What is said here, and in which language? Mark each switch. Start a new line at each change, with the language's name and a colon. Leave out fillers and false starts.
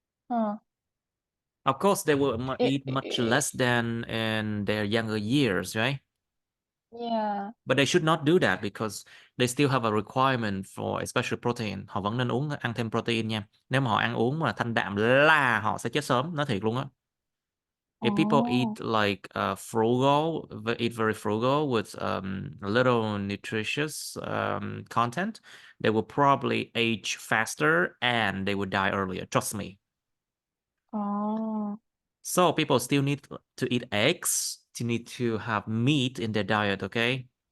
English: Huh. Of course, they will It, eat much less than in their younger years, right? Yeah. But they should not do that because they still have a requirement for especially protein.
Vietnamese: Họ vẫn nên ăn thêm protein nha. Nếu mà họ ăn uống mà thanh đạm là họ sẽ chết sớm, nói thiệt luôn á.
English: If people Oh. eat like frugal, eat very frugal with little nutritious content, they will probably age faster and they will die earlier. Trust me. Oh. So people still need to eat eggs, to need to have meat in their diet, okay?